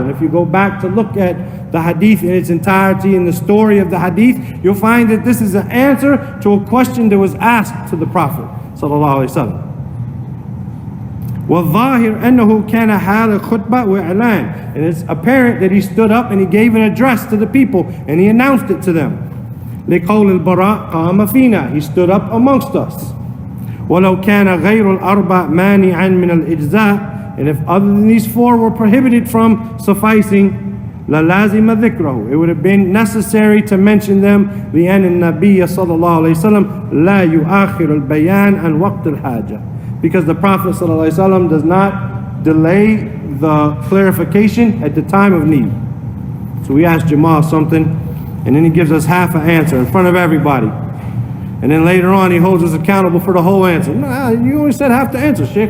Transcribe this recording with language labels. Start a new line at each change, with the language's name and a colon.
English: And if you go back to look at the hadith in its entirety and the story of the hadith, you'll find that this is an answer to a question that was asked to the Prophet sallallahu alaihi wasallam.
Arabic: وَالظَّاهِرْ أَنَّهُ كَانَ حَالَ خُطْبَةٍ وَإِعْلَانٍ.
English: And it's apparent that he stood up and he gave an address to the people and he announced it to them.
Arabic: لقول البراء قام فينا.
English: He stood up amongst us.
Arabic: ولو كان غير الأربع مانعا من الإجزاء.
English: And if other than these four were prohibited from sufficing,
Arabic: للازم ذكره.
English: It would have been necessary to mention them.
Arabic: لأن النبي صلى الله عليه وسلم لا يؤخر البيان عن وقت الحاجة.
English: Because the Prophet
Arabic: صلى الله عليه وسلم
English: does not delay the clarification at the time of need. So we asked Jamal something, and then he gives us half an answer in front of everybody. And then later on, he holds us accountable for the whole answer. Nah, you only said half the answer, Sheikh.